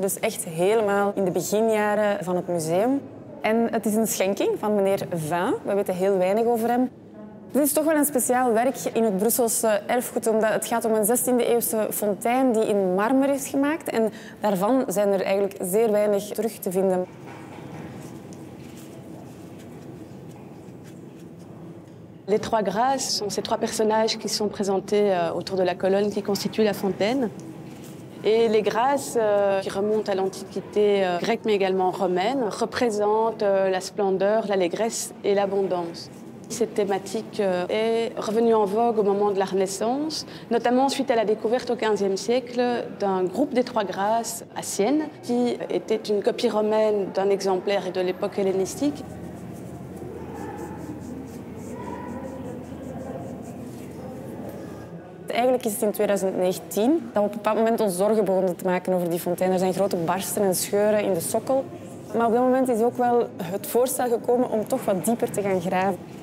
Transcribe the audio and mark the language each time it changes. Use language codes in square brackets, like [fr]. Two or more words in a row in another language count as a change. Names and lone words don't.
[nl] Dus echt helemaal in de beginjaren van het museum. En het is een schenking van meneer Vin. We weten heel weinig over hem. Dit is toch wel een speciaal werk in het Brusselse erfgoed, omdat het gaat om een 16e-eeuwse fontein die in marmer is gemaakt. En daarvan zijn er eigenlijk zeer weinig terug te vinden. [fr] Les Trois Grâces sont ces trois personnages qui sont présentés autour de la colonne qui constitue la fontaine. Et les grâces, qui remontent à l'Antiquité grecque mais également romaine, représentent la splendeur, l'allégresse et l'abondance. Cette thématique est revenue en vogue au moment de la Renaissance, notamment suite à la découverte au XVe siècle d'un groupe des Trois Grâces à Sienne, qui était une copie romaine d'un exemplaire de l'époque hellénistique. [nl] Eigenlijk is het in 2019 dat we op een bepaald moment ons zorgen begonnen te maken over die fontein. Er zijn grote barsten en scheuren in de sokkel. Maar op dat moment is ook wel het voorstel gekomen om toch wat dieper te gaan graven.